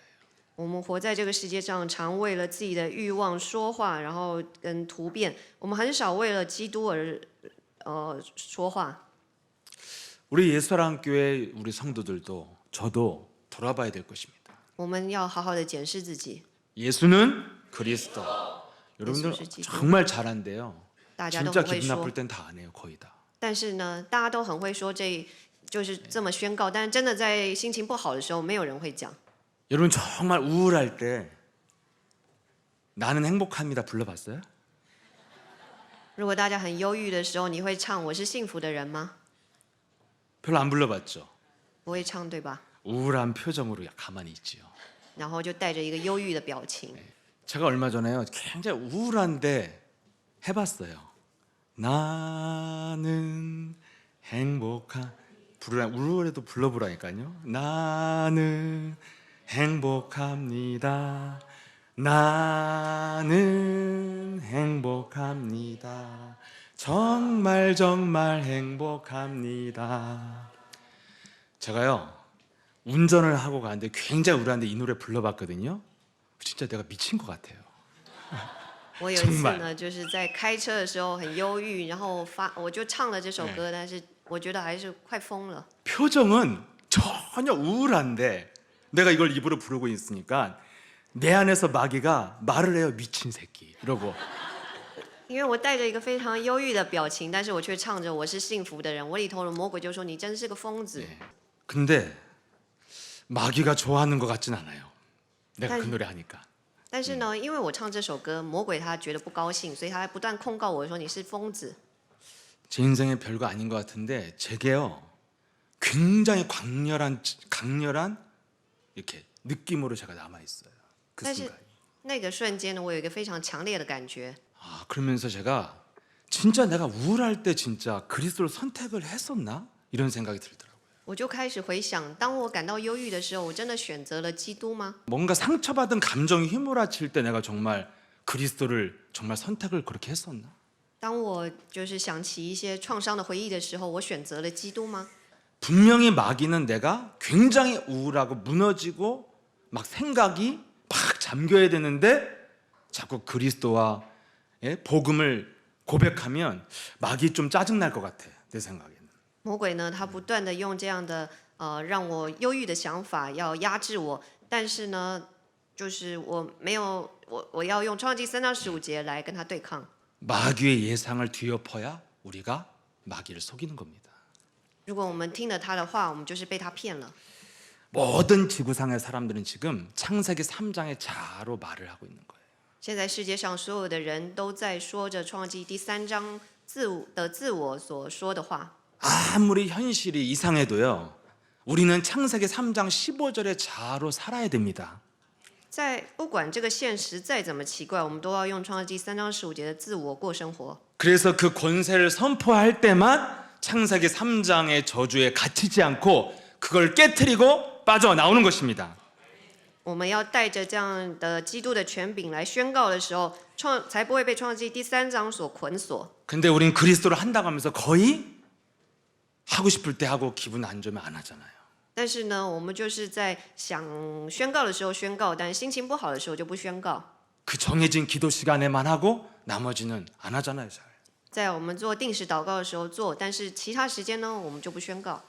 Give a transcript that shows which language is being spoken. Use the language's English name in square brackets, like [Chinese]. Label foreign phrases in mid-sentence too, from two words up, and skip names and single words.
[Chinese] 我们活在这个世界上，常为了自己的欲望说话，然后跟突变。我们很少为了基督而说话。 [Korean] 우리 예수사랑교회 우리 성도들도 저도 돌아봐야 될 것입니다. [Chinese] 我们要好好的检视自己。 [Korean] 예수는 그리스도. 여러분들 [Chinese] 예수是基督。 [Korean] 정말 잘한대요. [Chinese] 大家都 [Korean] 진짜 [Chinese] 很会 [Korean] 기분 [Chinese] 说， [Korean] 나쁠 땐 다 안 해요, 거의 다. [Chinese] 但是呢，大家都很会说就是这么宣告。但是真的在心情不好的时候，没有人会讲。 [Korean] 여러분 정말 우울할 때 나는 행복합니다 불러봤어요? [Chinese] 如果大家很忧郁的时候，你会唱《我是幸福的人》吗？ [Korean] 별로 안 불러봤죠. [Chinese] 不会唱，对吧？ [Korean] 우울한 표정으로 가만히 있지요. [Chinese] 然后就带着一个忧郁的表情。 [Korean] 제가 얼마 전에요 굉장히 우울한데 해봤어요. 나는 행복한 우울해도 불러보라니까요. 나는 행복합니다. 나는 행복합니다. 정말 정말 행복합니다. 제가요 운전을 하고 가는데 굉장히 우울한데 이 노래 불러봤거든요. 진짜 내가 미친 것 같아요. [Chinese] 我有一次呢，就是在开车的时候很忧郁，然后我就唱了这首歌，但是我觉得还是快疯了。 [Korean] 표정은 전혀 우울한데 내가 이걸 입으로 부르고 있으니까 내 안에서 마귀가 말을 해요. 미친 새끼 이러고. [Chinese] 因为我带着一个非常忧郁的表情，但是我却唱着我是幸福的人，我里头的魔鬼就说你真是个疯子。 [Korean] 근데 마귀가 좋아하는 것 같진 않아요. 내가 그 노래 하니까. [Chinese] 但是呢，因为我唱这首歌，魔鬼他觉得不高兴，所以他不断控告我说你是疯子。 [Korean] 제 인생에 별거 아닌 것 같은데 제게요 굉장히 강렬한 이렇게 느낌으로 제가 남아 있어요. 그 [Chinese] 但是 [Korean] 순간. [Chinese] 那个瞬间呢，我有一个非常强烈的感觉。 [Korean] 아 그러면서 제가 진짜 내가 우울할 때 진짜 그리스도를 선택을 했었나 이런 생각이 들더라고요. [Chinese] 我就开始回想，当我感到忧郁的时候，我真的选择了基督吗？ [Korean] 뭔가 상처받은 감정이 휘몰아칠 때 내가 정말 그리스도를 정말 선택을 그렇게 했었나? [Chinese] 当我就是想起一些创伤的回忆的时候，我选择了基督吗？ [Korean] 분명히 마귀는 내가 굉장히 우울하고 무너지고 막 생각이 막 잠겨야 되는데 자꾸 그리스도와 복음을 고백하면 마귀 좀 짜증날 것 같아 내 생각에는. [Chinese] 魔鬼呢，他不断的用这样的让我忧郁的想法要压制我，但是呢，就是我没有我要用创世纪3章15节来跟他对抗。 [Korean] 마귀의 예상을 뒤엎어야 우리가 마귀를 속이는 겁니다. [Chinese] 如果我们听了他的话，我们就是被他骗了。 [Korean] 모든 지구상의 사람들은 지금 창세기 3장의 자아로 말을 하고 있는 거예요. [Chinese] 现在世界上所有的人都在说着创世纪第3章自我所说的话。 [Korean] 아무리 현실이 이상해도요. 우리는 창세기 3장 15절의 자아로 살아야 됩니다. [Chinese] 在不管这个现实再怎么奇怪，我们都要用创世纪3章15节的自我过生活。 [Korean] 그래서 그 권세를 선포할 때만 창세기 3장의 저주에 갇히지 않고 그걸 깨트리고 빠져나오는 것입니다. [Chinese] 我们要带着这样的基督的权柄来宣告的时候，才不会被创世纪第3章所捆锁。 [Korean] 근데 우린 그리스도를 한다고 하면서 거의 하고 싶을 때 하고 기분 안 좋으면 안 하잖아요. [Chinese] 但是呢，我们就是在想宣告的时候宣告，但心情不好的时候就不宣告。 [Korean] 그 정해진 기도 시간에만 하고 나머지는 안 하잖아요. 잘. [Chinese] 在我们做定时祷告的时候做，但是其他时间呢，我们就不宣告。